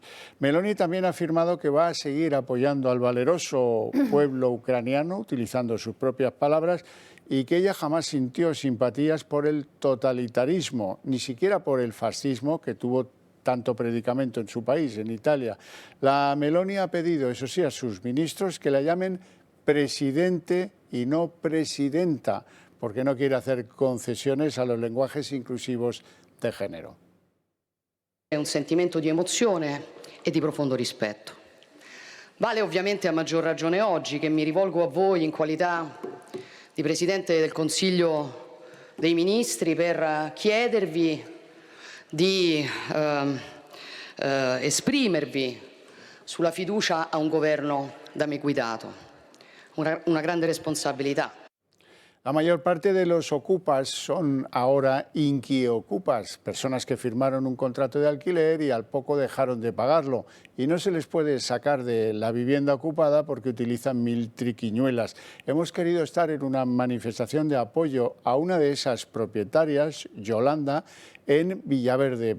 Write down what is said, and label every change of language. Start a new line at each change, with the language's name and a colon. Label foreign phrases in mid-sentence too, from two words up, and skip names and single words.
Spanish: Meloni también ha afirmado que va a seguir apoyando al valeroso pueblo ucraniano, utilizando sus propias palabras, y que ella jamás sintió simpatías por el totalitarismo, ni siquiera por el fascismo que tuvo tanto predicamento en su país, en Italia. La Meloni ha pedido, eso sí, a sus ministros que la llamen presidente y no presidenta, porque no quiere hacer concesiones a los lenguajes inclusivos de género.
Italian: È un sentimento di emozione e di profondo rispetto. Vale ovviamente a maggior ragione oggi che mi rivolgo a voi in qualità di Presidente del Consiglio dei Ministri per chiedervi di esprimervi sulla fiducia a un governo da me guidato, una grande responsabilità.
Spanish: La mayor parte de los ocupas son ahora inquiocupas, personas que firmaron un contrato de alquiler y al poco dejaron de pagarlo y no se les puede sacar de la vivienda ocupada porque utilizan mil triquiñuelas. Hemos querido estar en una manifestación de apoyo a una de esas propietarias, Yolanda, en Villaverde.